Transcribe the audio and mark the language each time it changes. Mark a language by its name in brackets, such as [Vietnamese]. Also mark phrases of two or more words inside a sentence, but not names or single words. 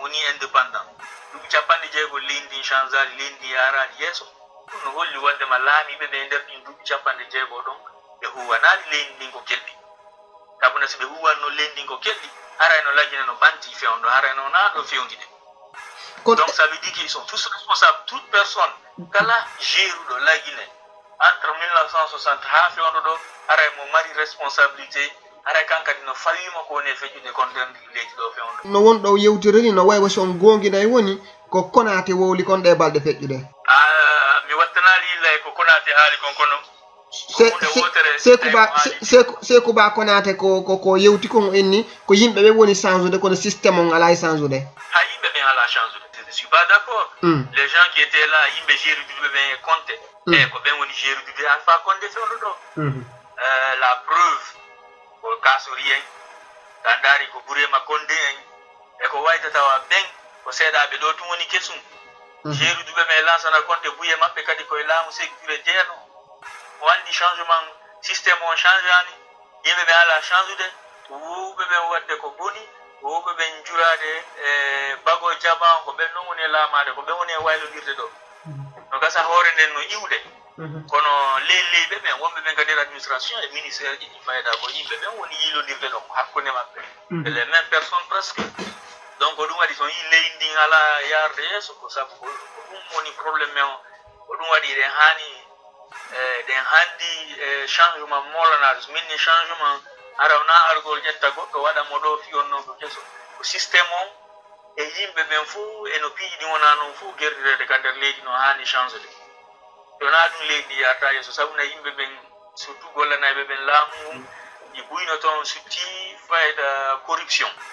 [Fula] woni indépendant duuɓi 60 leydi changeali leydi yarali yeeso ɗum no holli wondema laamiɓe ɓe nder ɗin duuɓi 60 ɗon ɓe huwanali leydi ndin ko kelɗi sabuna so ɓe huwanno leydi ndin ko kelɗi harayno lagine no ɓanti fewndo harayno na ɗo fewndide [French] donc ça veut dire qu'ils sont tous responsables toute personne [Fula] kala jeeruɗo lagine entre 1960 ha fewndo ɗo haray mo mari responsabilité haray kankadi no fawima ko woni e feƴƴude kon nder leydi ɗo fewndo no wonɗo yewtirani no way wasi on gonguinayi woni ko Konate wowli kon ɗe balɗe feƴƴude mi wattanali illa e ko Konate haali kon kono Sékou Ba Konate ko yewti kon enni ko yimɓe ɓe woni change kono système on ala e change de ha yimɓe ɓen ala change de [French] je suis pas d'accord les gens qui étaient là [Fula] yimɓe Géry-Dubé ɓen e Conté ko ɓen woni Géry-Dubé Alpha Condé fewndo ɗo la preuve ko Kasori en tan daari ko Bourema Condé en e ko wayta tawa ɓen ko seeɗaɓe ɗo tun woni kesum jeeruduɓe men lansana compte buye maɓɓe kadi koye laamu sécurité jeerno o andi [French] changement systéme [Fula] o change ani yimɓe ɓe ala change ude wuuɓe ɓen wadde ko boni wuuɓe ɓen jurade bago jaban ko ɓen ɗon woni e laamade ko ɓen woni e waylodirde ɗo no gasa hoore nden no iwde kono leyɓe ɓen wonɓe ɓen kadi administration e ministére ji ɗi mayɗa ko yimɓe ɓen woni yiilodirde ɗo hakkunde maɓɓe [French] les mêmes personnes presque [Fula] donc ko ɗum waɗi so yi leydi ndin ala yarde yeeso ko sabu ko ɗum woni probléme men o ko ɗum waɗi ɗen hanndi changement molanaɗo so minni changement ara wona argol ƴetta goɗɗo waɗamo ɗo fiyon noon ko keso ko systéme o e yimɓe ɓen fof eno piiji ɗi wona noon fof gerdirede ka nder leydi no haani change de wona ɗum leydi ndi yarata yeeso sabu na yimɓe ɓen surtout gollanayɓe ɓen laamu ɗi buyno toon sutti fayda corruption